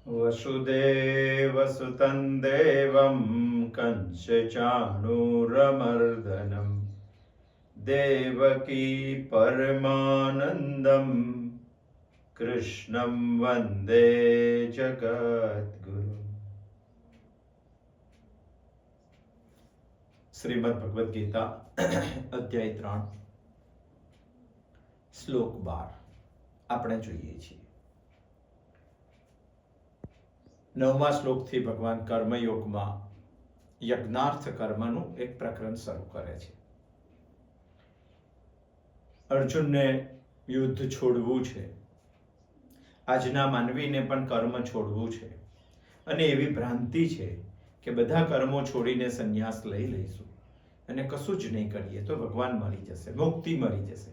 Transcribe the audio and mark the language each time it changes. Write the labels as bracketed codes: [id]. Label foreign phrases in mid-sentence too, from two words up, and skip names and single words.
[sa] वसुदेवसुतं देवं कंसचाणूरमर्दनं देवकी परमानन्दं कृष्णं वन्दे जगद्गुरुम्। [gu] श्रीमद् भगवद गीता अध्याय 3 શ્લોક 12 આપણે જોઈએ છીએ। 9મા શ્લોકથી ભગવાન કર્મયોગમાં યજ્ઞાર્થ કર્મનું એક પ્રકરણ શરૂ કરે છે। અર્જુનને યુદ્ધ છોડવું છે, આજના માનવીને પણ કર્મ છોડવું છે અને એવી ભ્રાંતિ છે કે બધા કર્મો છોડીને સંન્યાસ લઈ લઈશું અને કશું જ નહીં કરીએ તો ભગવાન મળી જશે, મુક્તિ મળી જશે।